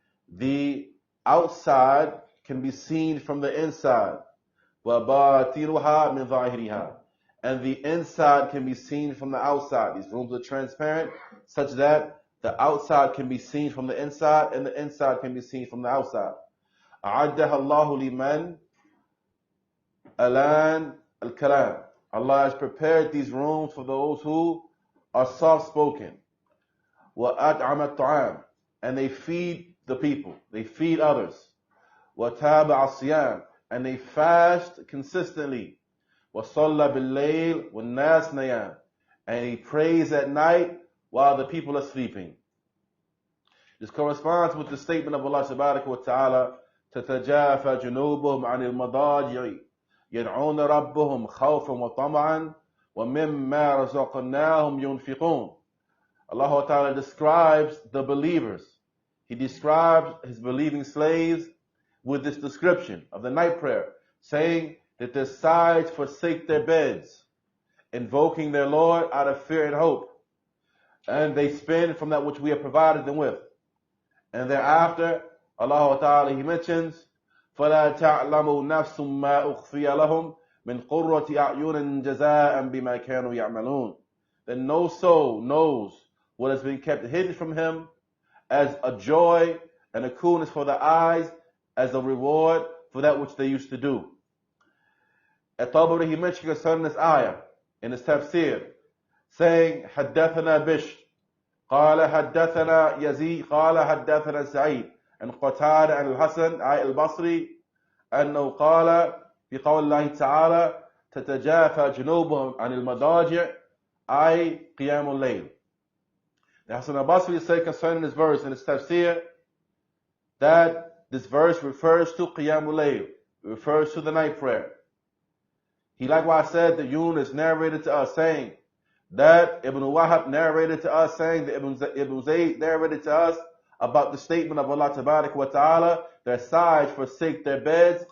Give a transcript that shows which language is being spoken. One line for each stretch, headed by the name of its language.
English: The outside can be seen from the inside.
Arabic: وباطنها من ظاهرها.
English: And the inside can be seen from the outside. These rooms are transparent such that the outside can be seen from the inside and the inside can be seen from the outside.
Arabic: أعدها الله لمن ألان الكلام.
English: Allah has prepared these rooms for those who are soft-spoken.
Arabic: وَأَطْعَمَ الطَّعَامِ.
English: And they feed the people. They feed others.
Arabic: وَتَابَعَ الصِّيَامِ.
English: And they fast consistently.
Arabic: وَصَلَّى بِاللَّيْلِ وَالنَّاسِ نَيَامِ.
English: And he prays at night while the people are sleeping. This corresponds with the statement of Allah subhanahu wa ta'ala,
Arabic: تَتَجَافَى جُنُوبُهُمْ عَنِ الْمَضَاجِعِ يدعون ربهم خوفا وطمعا ومما رزقناهم ينفقون.
English: Allah Ta'ala describes the believers. He describes his believing slaves with this description of the night prayer, saying that their sides forsake their beds, invoking their Lord out of fear and hope, and they spend from that which we have provided them with. And thereafter, Allah Ta'ala, he mentions,
Arabic: فَلَا تَعْلَمُوا نَفْسٌ مَا أُخْفِيَ لَهُم مِنْ قُرَّةِ أَعْيُنٍ جَزَاءً بِمَا كَانُوا يَعْمَلُونَ.
English: That no soul knows what has been kept hidden from him as a joy and a coolness for the eyes, as a reward for that which they used to do. At-Tabari, he mentioned concerning this ayah in his tafsir, saying,
Arabic: حَدَّثَنَا بِشْرٌ قال حدثنا يزيد قال حدثنا سعيد عن قتادة عن الحسن البصري أنه قال في قول الله تعالى تتجافى جنوبهم عن المضاجع أي قيام الليل.
English: The Hassan al-Basri said concerning this verse in his tafsir that this verse refers to Qiyamul Layl, it refers to the night prayer. He likewise said that Yunus narrated to us saying that Ibn Wahab narrated to us saying that Ibn Zayd narrated to us about the statement of Allah Tabarak wa Ta'ala, their sides forsake their beds.